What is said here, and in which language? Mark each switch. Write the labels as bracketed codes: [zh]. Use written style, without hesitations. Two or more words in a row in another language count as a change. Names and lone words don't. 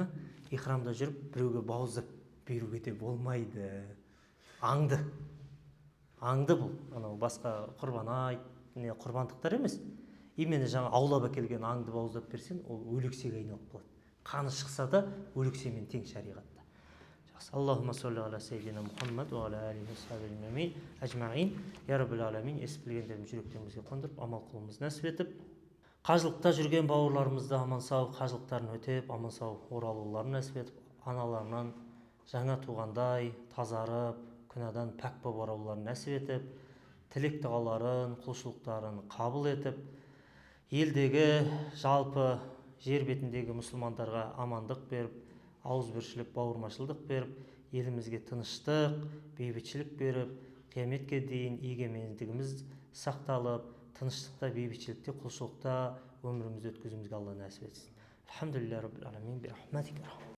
[kk] Ихрамда жүріп біреуге бауыздап беруге де болмайды. Аңды бұл, анау басқа құрбан айт, құрбандықтар емес. Именно жаңа аулап әкелген аңды бауыздап берсең, ол өлексеге айналып қалады. Қаны шықса да өлексемен тең шариғатта. [ar] اللهم صل على سيدنا محمد وعلى آله صحبه أجمعين. يا رب العالمين, [kk] ес білгендеріміз жүректерімізге қондырып, амал қылуымыз нәсіп етіп, қажылықта жүрген бауырларымызды аман сау, қажылықтарын өтеп, аман сау оралуларын нәсіп етіп, аналарынан жаңа туғандай тазарып, күнәдан пәк болып оралуларын нәсіп етіп, тілек дұғаларын, құлшылықтарын қабыл етіп, елдегі жалпы жер бетіндегі мұсылмандарға амандық беріп, ауызбіршілік, бауырмашылдық беріп, елімізге тыныштық, бейбітшілік беріп, қияметке дейін егемендігіміз сақталып, тыныштықта, бейбітшілікте, құлшылықта өмірімізді өткізуімізге Алла нәсіп етсін. [ar] الحمد لله رب العالمين، برحمتك.